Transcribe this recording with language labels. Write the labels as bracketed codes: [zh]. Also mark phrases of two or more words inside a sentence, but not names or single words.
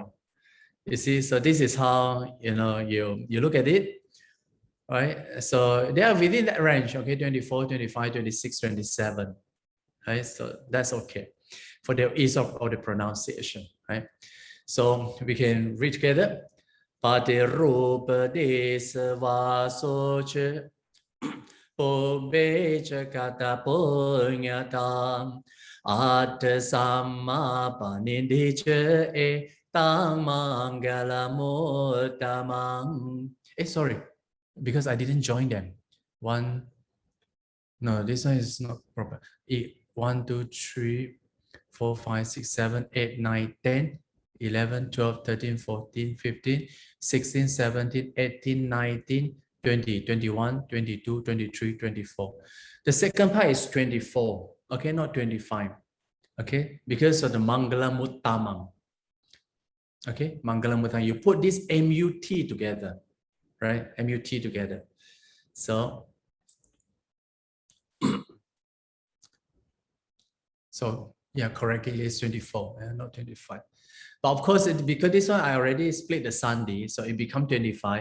[en] You see, so this is how you look at it, right? So they are within that range. Okay, 24, 25, 26, 27. Right, so that's okay for the ease of the pronunciation, right? So we can read together. [pi] Pati rupa desa vasocha pubecha kata punyatam atta samma panindicha tang mangala suttaṃ. [en] Sorry, because I didn't join them. No, this one is not proper. 1, 2, 3, 4, 5, 6, 7, 8, 9, 10, 11, 12, 13, 14, 15, 16, 17, 18, 19, 20, 21, 22, 23, 24. The second part is 24. Okay, not 25. Okay, because of the Mangala suttaṃ. Okay, Mangala suttaṃ. You put this MUT together, right? MUT together. So yeah, correctly it's 24, not 25. But of course, because this one I already split the Sandhi, so it becomes 25.